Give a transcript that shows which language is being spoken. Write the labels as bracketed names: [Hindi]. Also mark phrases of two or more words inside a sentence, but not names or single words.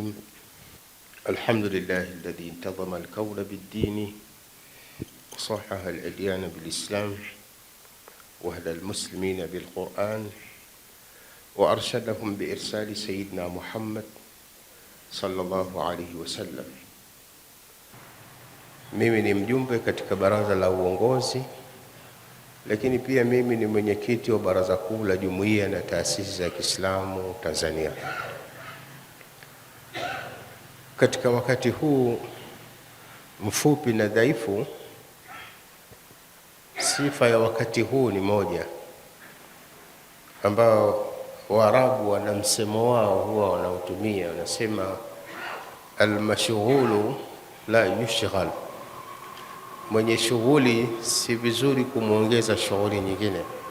[Arabic] الحمد لله الذي انتظم الكون بالدين وصحح الأديان بالإسلام وهدى المسلمين بالقرآن وأرشدهم بإرسال سيدنا محمد صلى الله عليه وسلم. [Swahili] Mimi ni mjumbe katika baraza la uongozi, lakini pia mimi ni mwenyekiti wa baraza kuu la jumuiya na taasisi za Kiislamu Tanzania. Katika wakati huu mfupi na dhaifu, sifa ya wakati huu ni moja, ambao Waarabu wana msemo wao huwa wanautumia, wanasema [Arabic] المشغول لا يُشغل, [Swahili] mwenye shughuli si vizuri kumuongeza shughuli nyingine.